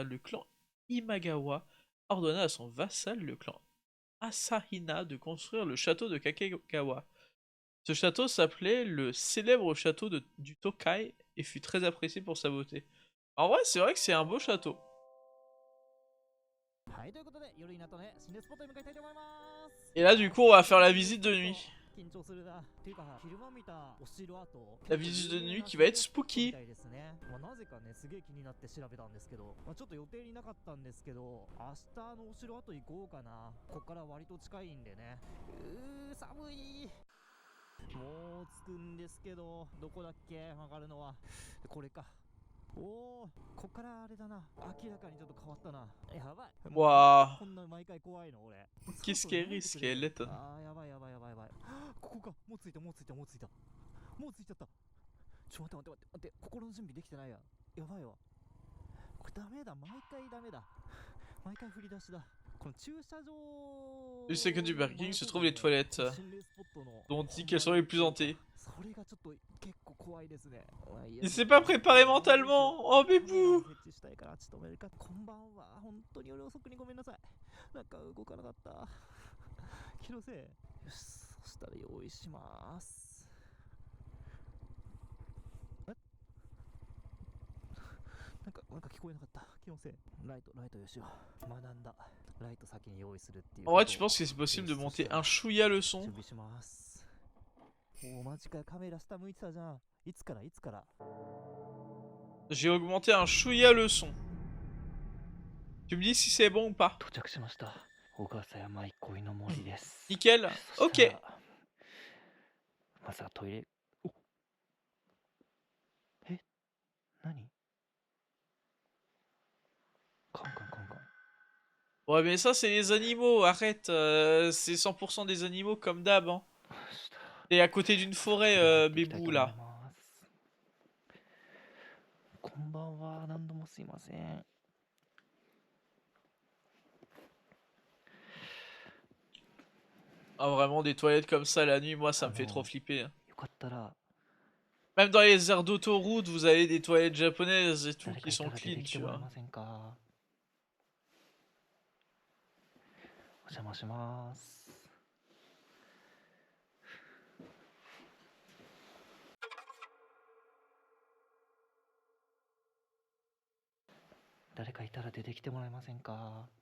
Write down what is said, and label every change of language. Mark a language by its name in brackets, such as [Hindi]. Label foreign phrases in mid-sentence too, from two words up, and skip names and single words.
[French] Le clan Imagawa ordonna à son vassal, le clan Asahina, de construire le château de Kakegawa. Ce château s'appelait le célèbre château du Tokai et fut très apprécié pour sa beauté. En vrai, c'est vrai que c'est un beau château. [Japanese] はいということで夜になったね心霊スポットに向かいたいと思います。 [French] Et là, du coup, on va faire la visite de nuit. [Japanese] 緊張するなっていうか昼間見たお城跡 [French] La visite de nuit qui va être spooky. [Japanese] みたいですね。なぜかねすげえ気になって調べたんですけど、ちょっと予定になかったんですけど明日のお城跡行こうかな。こっから割と近いんでね。寒い。もう着くんですけどどこだっけ曲がるのはこれか。おー、こっからあれだな。明らかにちょっと変わったな。やばい。わこんな毎回怖いの俺。 [French] Qu'est-ce qu'elle risque, elle est. [Japanese] あー、やばい。ここか。もう着いた。もう着いちゃった。ちょ、待って。心の準備できてないや。やばいわ。これダメだ。毎回ダメだ。毎回振り出しだ。この駐車場。 [French] Du second du parking se trouvent les toilettes, dont on dit qu'elles sont les plus hantées. [Japanese] それがちょっと結構怖いですね。 [French] Il s'est pas préparé mentalement. Oh bébou. [Japanese] 設置したいからちょっと止めるか。こんばんは。本当に夜遅くにごめんなさい。なんか動かなかった。気のせい。よし、そしたら用意します。え？なんか聞こえなかった。気のせい。ライトよしよ。学んだ。ライト先に用意するっていう。 [French] En vrai, tu penses que c'est possible de monter un chouïa le son? [Japanese] 準備します。お、マジか、カメラ下向いてたじゃん。いつから [French] J'ai augmenté un chouïa le son. Tu me dis si c'est bon ou pas? [Japanese] 到着しました。小笠山憩いの森です。 [French] Nickel. Ok. [Japanese] まさかトイレ。お、え、何？カン。 [French] Ouais, mais ça, c'est les animaux. Arrête. C'est 100% des animaux comme d'hab. Hein. T'es à côté d'une forêt, bébou, là. [Japanese] こんばんは。何度もすいません。 [French] Ah, vraiment, des toilettes comme ça la nuit, moi, ça me fait trop flipper. [Japanese] よかったら [French] Même dans les aires d'autoroute, vous avez des toilettes japonaises et tout [Japanese] 誰か [French] qui [Japanese] いた [French] sont [Japanese] ら出 [French] clean, [Japanese] てきて [French] tu [Japanese] もらえ [French] vois. [Japanese] ませんか？お邪魔します。誰かいたら出てきてもらえませんか？